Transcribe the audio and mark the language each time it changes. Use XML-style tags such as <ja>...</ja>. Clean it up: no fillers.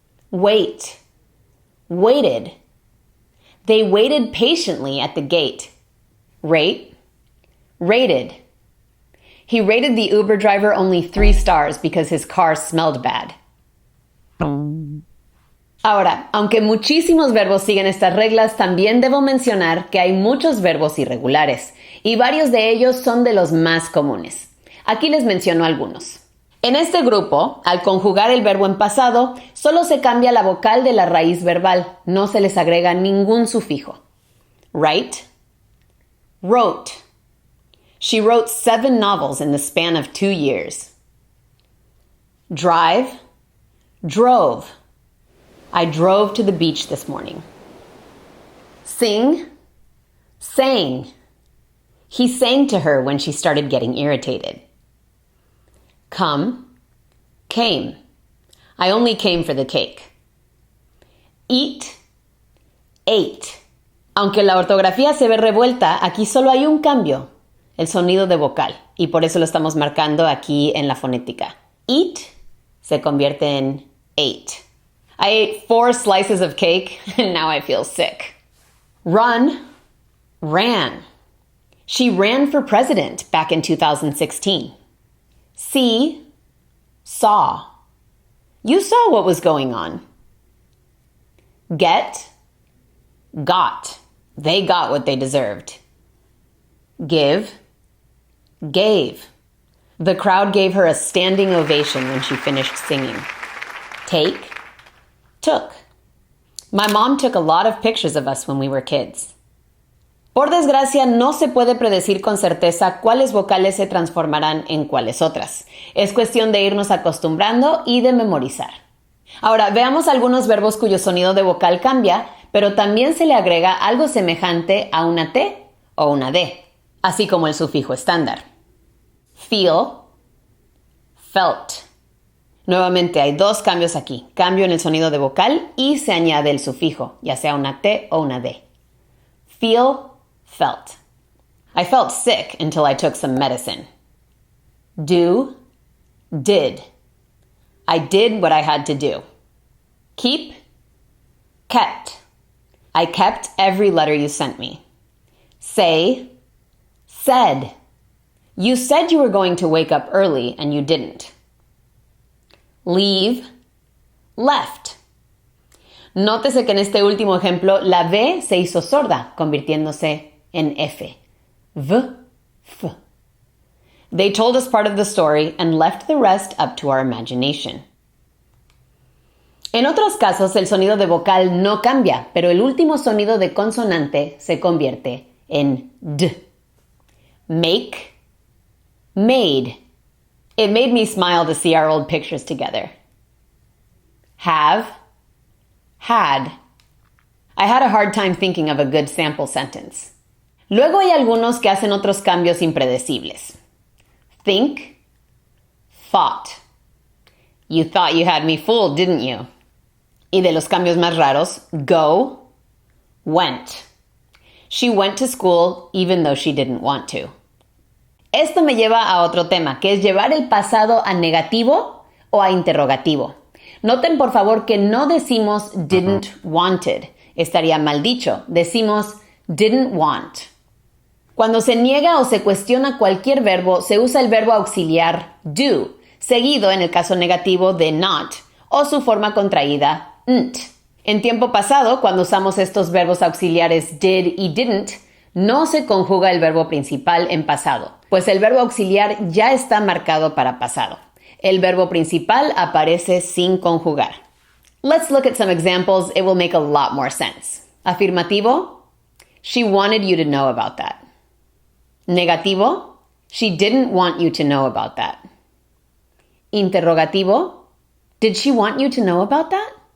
<en>Wait, waited. They waited patiently at the gate. Rate, rated. He rated the Uber driver only 3 stars because his car smelled bad.</en> <es>Ahora, aunque muchísimos verbos siguen estas reglas, también debo mencionar que hay muchos verbos irregulares, y varios de ellos son de los más comunes. Aquí les menciono algunos. En este grupo, al conjugar el verbo en pasado, solo se cambia la vocal de la raíz verbal, no se les agrega ningún sufijo.</es> <en>Write, wrote. She wrote 7 novels in the span of 2 years. Drive, drove. I drove to the beach this morning. Sing, sang. He sang to her when she started getting irritated. Come, came. I only came for the cake. Eat, ate.</en> <es>Aunque la ortografía se ve revuelta, aquí solo hay un cambio, el sonido de vocal, y por eso lo estamos marcando aquí en la fonética. Eat se convierte en ate.</es> <en>I ate 4 slices of cake and now I feel sick. Run, ran. She ran for president back in 2016. See, saw. You saw what was going on. Get, got. They got what they deserved. Give, gave. The crowd gave her a standing ovation when she finished singing. Take, took. My mom took a lot of pictures of us when we were kids.</en> <es>Por desgracia, no se puede predecir con certeza cuáles vocales se transformarán en cuáles otras. Es cuestión de irnos acostumbrando y de memorizar. Ahora, veamos algunos verbos cuyo sonido de vocal cambia, pero también se le agrega algo semejante a una T o una D, así como el sufijo estándar.</es> <en>Feel, felt.</en> <es>Nuevamente hay dos cambios aquí. Cambio en el sonido de vocal y se añade el sufijo, ya sea una T o una D.</es> <en>Feel, felt. I felt sick until I took some medicine. Do, did. I did what I had to do. Keep, kept. I kept every letter you sent me. Say, said. You said you were going to wake up early and you didn't. Leave, left.</en> <es>Nótese que en este último ejemplo la V se hizo sorda, convirtiéndose en F. V, F.</es> <en>They told us part of the story and left the rest up to our imagination.</en> <es>En otros casos, el sonido de vocal no cambia, pero el último sonido de consonante se convierte en D.</es> <en>Make, made. It made me smile to see our old pictures together. Have, had. I had a hard time thinking of a good sample sentence.</en> <es>Luego hay algunos que hacen otros cambios impredecibles.</es> <en>Think, thought. You thought you had me fooled, didn't you?</en> <es>Y de los cambios más raros,</es> <en>go, went. She went to school even though she didn't want to.</en> <es>Esto me lleva a otro tema, que es llevar el pasado a negativo o a interrogativo. Noten por favor que no decimos</es> <en>didn't wanted.</en> <es>Estaría mal dicho. Decimos</es> <en>didn't want.</en> <es>Cuando se niega o se cuestiona cualquier verbo, se usa el verbo auxiliar do, seguido en el caso negativo de not, o su forma contraída nt. En tiempo pasado, cuando usamos estos verbos auxiliares did y didn't, no se conjuga el verbo principal en pasado, pues el verbo auxiliar ya está marcado para pasado. El verbo principal aparece sin conjugar.</es> <en>Let's look at some examples. It will make a lot more sense. Afirmativo, she wanted you to know about that. Negativo, she didn't want you to know about that. Interrogativo, did she want you to know about that?</en>